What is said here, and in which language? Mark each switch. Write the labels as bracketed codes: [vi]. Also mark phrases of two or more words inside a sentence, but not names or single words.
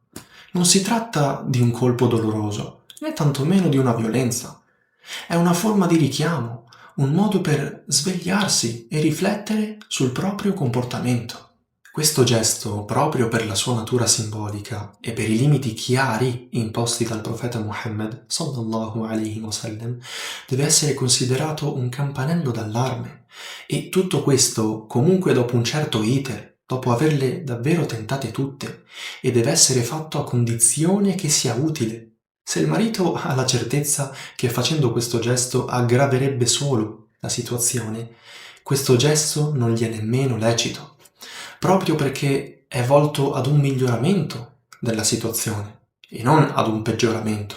[it] Non si tratta di un colpo doloroso, né tantomeno di una violenza. È una forma di richiamo, un modo per svegliarsi e riflettere sul proprio comportamento. Questo gesto, proprio per la sua natura simbolica e per i limiti chiari imposti dal profeta Muhammad [ar] صلى الله عليه وسلم, [it] deve essere considerato un campanello d'allarme. E tutto questo comunque dopo un certo iter, dopo averle davvero tentate tutte, e deve essere fatto a condizione che sia utile. Se il marito ha la certezza che facendo questo gesto aggraverebbe solo la situazione, questo gesto non gli è nemmeno lecito, proprio perché è volto ad un miglioramento della situazione e non ad un peggioramento.